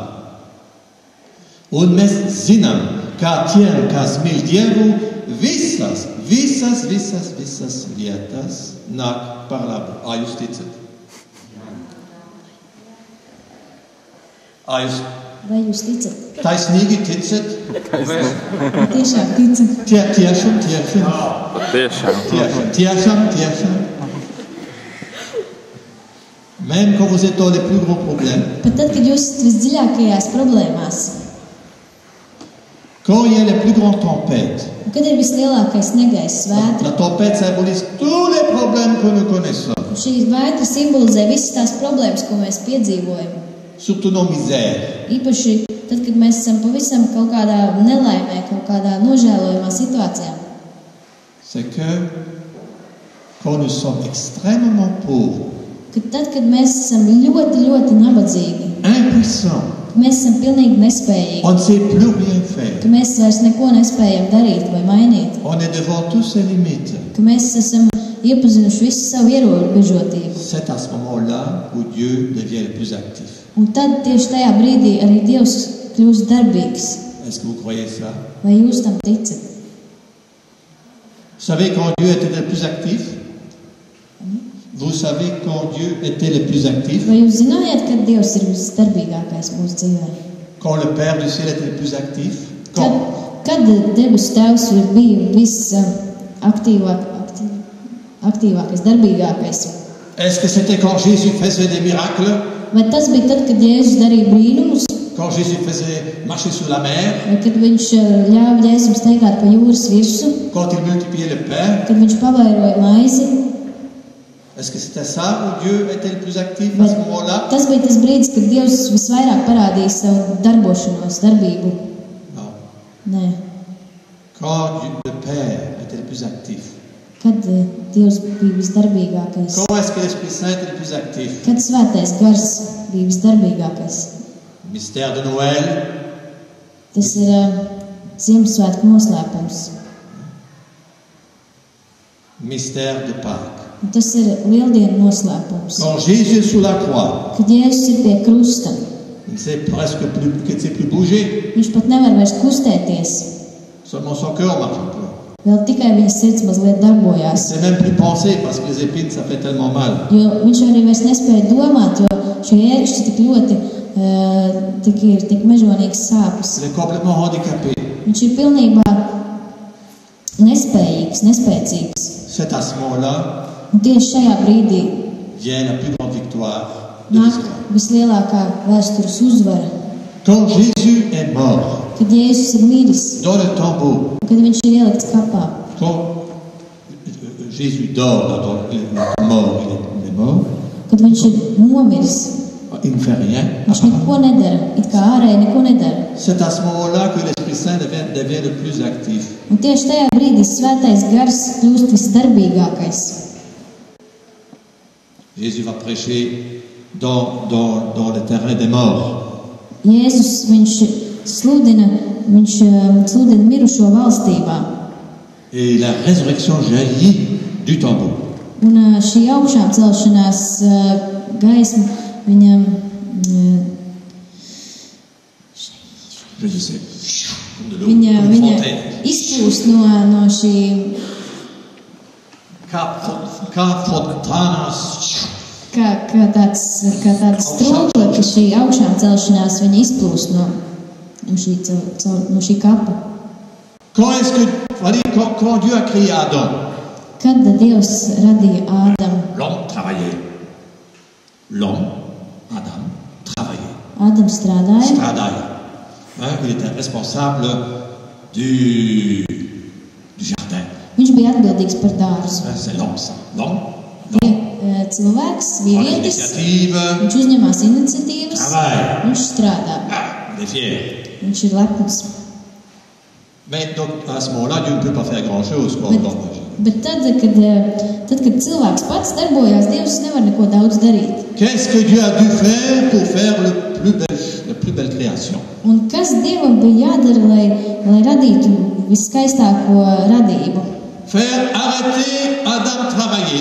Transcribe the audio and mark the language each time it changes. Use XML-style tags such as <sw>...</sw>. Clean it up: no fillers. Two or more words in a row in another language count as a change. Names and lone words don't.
<lv>Un mēs zinām, kā tiem, kas mīl Dievu, visas lietas nāk par labu. Jūs ticat? Jūs vai jūs ticat? taisnīgi ticat? Tiešām ticat. Tiešām.</lv> <fr>Même quand vous êtes dans les plus grands problèmes,</fr> <lv>Pat tad, kad jūs esat visdziļākajās problēmās,</lv> <fr>Quand il y a les plus grandes tempêtes,</fr> <lv>Un kad ir vislielākais negaiss vētra,</lv> <fr>la tempête symbolise tous les problèmes que nous connaissons,</fr> <lv>šī vētra simbolizē visas tās problēmas, ko mēs piedzīvojam.</lv> <fr>surtout nos misères.</fr> <lv>Īpaši tad, kad mēs esam pavisam kaut kādā nelaimē, kaut kādā nožēlojumā situācijā.</lv> <fr>C'est que quand nous sommes extrêmement pauvres,</fr> <lv>Tad, kad mēs esam ļoti, ļoti nabadzīgi,</lv> <fr>impuissants,</fr> <lv>ka mēs esam pilnīgi nespējīgi,</lv> <fr>on ne sait plus rien faire,</fr> <lv>ka mēs vairs neko nespējam darīt vai mainīt,</lv> <fr>on est devant tous ses limites.</fr> <lv>ka mēs esam iepazinuši visu savu ierobežotību.</lv> <fr>C'est à ce moment-là où Dieu devient le plus actif.</fr> <lv>Un tad tieši tajā brīdī arī Dievs kļūst darbīgs.</lv> <fr>Est-ce que vous croyez ça?</fr> <lv>Vai jūs tam ticat?</lv> <fr>Vous savez quand Dieu était le plus actif? Vous savez quand Dieu était le plus actif?</fr> <lv>Vai jūs zinājāt, kad Dievs ir visdarbīgākais mūsu dzīvē?</lv> <fr>Quand le Père du ciel était le plus actif?</fr> <lv>Kad debesu Tēvs bija aktīvākais, darbīgākais?</lv> <fr>Est-ce que c'était quand Jésus faisait des miracles?</fr> <lv>Vai tas bija tad, kad Jēzus darīja brīnumus?</lv> <fr>Quand Jésus faisait marcher sur la mer?</fr> <lv>Vai kad viņš ļāva Jēzum staigāt pa jūras virsu?</lv> <fr>Quand il multipliait le pain?</fr> <lv>Kad viņš pavairoja maizi?</lv> <fr>Est-ce que c'était ça où Dieu était le plus actif à ce moment-là?</fr> <lv>Tas bija tas brīdis, kad Dievs visvairāk parādīja savu darbošanos, darbību.</lv> <fr>Non.</fr> <lv>Nē.</lv> <fr>Quand le Père était le plus actif.</fr> <lv>Kad Dievs bija visdarbīgākais?</lv> <fr>Quand est-ce que l'Esprit Saint était le plus actif?</fr> <lv>Kad svētais gars bija visdarbīgākais?</lv> <fr>Mystère de Noël.</fr> <lv>Tas ir Ziemassvētku noslēpums.</lv> <fr>Mystère de Pâques.</fr> <lv>Un tas ir Lieldienu noslēpums.</lv> <fr>Quand Jésus est sur la croix,</fr> <lv>Kad Jēzus ir pie krusta,</lv> <fr>il ne sait presque plus, qu'il ne sait plus bouger.</fr> <lv>viņš pat nevar vairs kustēties.</lv> <fr>Seulement son cœur marche un peu.</fr> <lv>Vēl tikai viņa sirds mazliet</lv> <fr>Il ne</fr> <lv>darbojās.</lv> <fr>sait même plus penser parce que les épines, ça fait tellement mal.</fr> <lv>Jo viņš arī vairs nespēja domāt, jo šie ērkšķi tik ļoti, tik mežonīgs sāpes.</lv> <fr>Il est complètement handicapé.</fr> <lv>Viņš ir pilnībā nespējīgs, nespēcīgs.</lv> <fr>C'est à ce moment-là</fr> <lv>Un tieši šajā brīdī</lv> <fr>vient la plus grande victoire de</fr> <lv>nāk</lv> <fr>l'histoire.</fr> <lv>vislielākā vēstures uzvara.</lv> <fr>Quand Jésus est mort</fr> <lv>Kad Jēzus ir miris,</lv> <fr>dans le tombeau,</fr> <lv>kad viņš ir ielikts kapā,</lv> <fr>quand Jésus dort dans le mort, il est mort,</fr> <lv>kad viņš ir nomiris,</lv> <fr>il ne fait rien.</fr> <lv>viņš neko nedara, it kā ārēji neko nedara.</lv> <fr>C'est à ce moment-là que l'Esprit Saint devient le plus actif.</fr> <lv>Un tieši tajā brīdī svētais gars kļūst visdarbīgākais.</lv> <fr>Jésus va prêcher dans le terrain des morts.</fr> <lv>Jēzus, viņš sludina mirušo valstībā.</lv> <fr>Et la résurrection jaillit du tombeau.</fr> <lv>Un šī augšām celšanās gaisma viņam</lv> <fr>Je sais. De l'eau,</fr> <lv>viņa</lv> <fr>comme une fontaine.</fr> <lv>izplūst no šī, kā tāds strūkle, ka šī augšām celšanās viņa izplūst no šī kapa.</lv> <fr>Quand Dieu a créé Adam,</fr> <lv>Kad Dievs radīja Ādamu,</lv> <fr>l'homme travaillait. L'homme, Adam, travaillait.</fr> <lv>Ādams strādāja.</lv> <fr>Il était responsable du jardin.</fr> <lv>Viņš bija atbildīgs par dārzu.</lv> <fr>C'est l'homme, ça. L'homme.</fr> <lv>Cilvēks, vīrietis,</lv> <fr>L'initiative.</fr> <lv>viņš uzņemās iniciatīvas,</lv> <fr>Travail.</fr> <lv>viņš strādā,</lv> <fr>Il est fier.</fr> <lv>viņš ir lepns.</lv> <fr>Mais donc, à ce moment-là, Dieu ne peut pas faire grand-chose.</fr> <lv>Bet tad, kad cilvēks pats darbojās, Dievs nevar neko daudz darīt.</lv> <fr>Qu'est-ce que Dieu a dû faire pour faire la plus belle création?</fr> <lv>Un kas Dievam bija jādara, lai radītu viskaistāko radību?</lv> <fr>Faire arrêter Adam travailler.</fr>